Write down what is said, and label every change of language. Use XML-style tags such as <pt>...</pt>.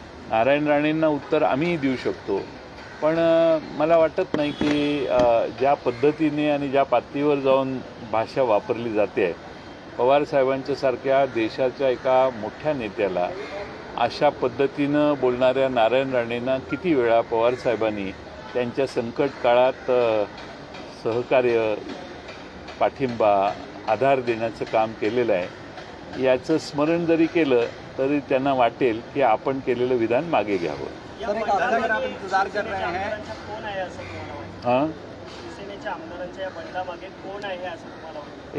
<mr>नारायण राणेंना उत्तर आम्हीही देऊ शकतो, पण मला वाटत नाही की ज्या पद्धतीने आणि ज्या पातळीवर जाऊन भाषा वापरली जाते, पवारसाहेबांच्यासारख्या देशाच्या एका मोठ्या नेत्याला अशा पद्धतीनं बोलणाऱ्या नारायण राणेंना किती वेळा पवारसाहेबांनी त्यांच्या संकट काळात सहकार्य, पाठिंबा, आधार देण्याचं काम केलेलं आहे. याचं स्मरण जरी केलं तरी त्यांना वाटेल की आपण केलेलं विधान मागे घ्यावं.</mr> <hi>सर, एक आमदार इंतजार कर रहे हैं.</hi> <mr>कोण आहे असं तुम्हाला वाटतं? हां, शिवसेनेच्या आमदारांच्या या बंडामागे कोण आहे असं तुम्हाला वाटतं?</mr>